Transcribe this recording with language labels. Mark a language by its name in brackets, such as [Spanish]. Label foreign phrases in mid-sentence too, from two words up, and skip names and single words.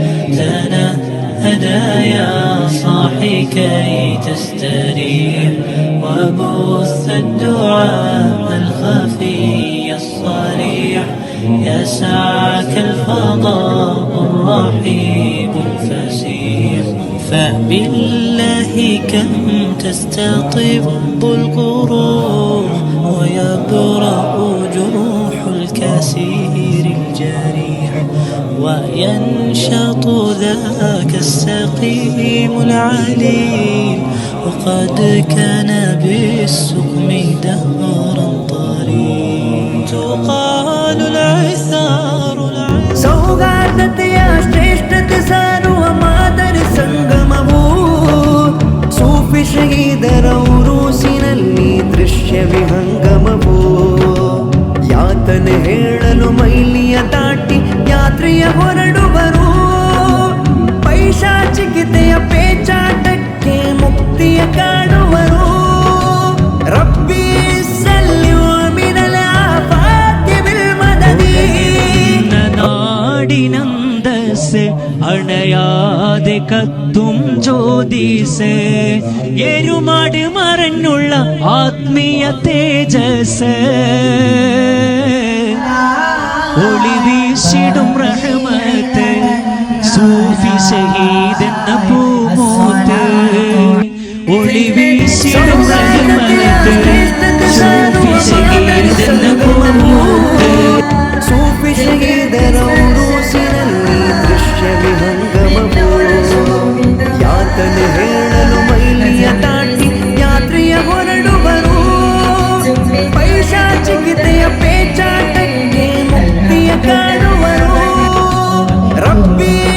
[Arabic] تنهدى يا صاحي كي تستريح وبث الدعاء الخفي الصريح يسعك الفضاء الرحيب الفسيح فبالله كم تستطب القروح ويبرأ جروح الكسير الجريح وينشط ذاك السقيم العليل وقد كان بالسقم دهرا طريق تقال العثار [Kannada] ಸೌಗಾರ್ದತೆಯ ಶ್ರೇಷ್ಠತೆ ಸಾರುವ ಮಾದರ ಸಂಗಮವು ಸೂಫಿ ಶಹೀದರ ಉರೂಸಿನಲ್ಲಿ ದೃಶ್ಯ ವಿಹಂಗಮವು ಯಾತನೆ ಹೇಳಲು ಮೈಲಿಯ ದಾಟಿ ಯಾತ್ರೆಯ ಹೊರಡುವರು ಪೈಶಾಚಿಕತೆಯ ಪೇಚಾಟಕ್ಕೆ ಮುಕ್ತಿಯ ಕಾಣುವರು ರಬ್ಬಿ [Malayalam] നാടിനന്തസ് അണയാതെ കത്തും ജ്യോതിസ് എരുമാട് മറഞ്ഞുള്ള ആത്മീയ തേജസ് ഒളി വീശിടും റഹ്മത്ത് സൂഫി ഷഹീദ് എന്ന പൂമൂത്ത് ഒളി വീശിടും റഹ്മത്ത് സൂഫി ഷഹീദ് എന്ന പൂമൂത്ത് [Kannada] ಸೂಫಿ ಶಹೀದರ ಉರೂಸಿನಲ್ಲಿ ದೃಶ್ಯ ವಿಹಂಗಮವು ಯಾತನೆ ಹೇಳಲು ಮೈಲಿಯ ದಾಟಿ ಯಾತ್ರೆಯ ಹೊರಡುವರು ಪೈಶಾಚಿಕತೆಯ ಪೇಚಾಟಕ್ಕೆ ಮುಕ್ತಿಯ ಕಾಣುವರು ರಬ್ಬಿ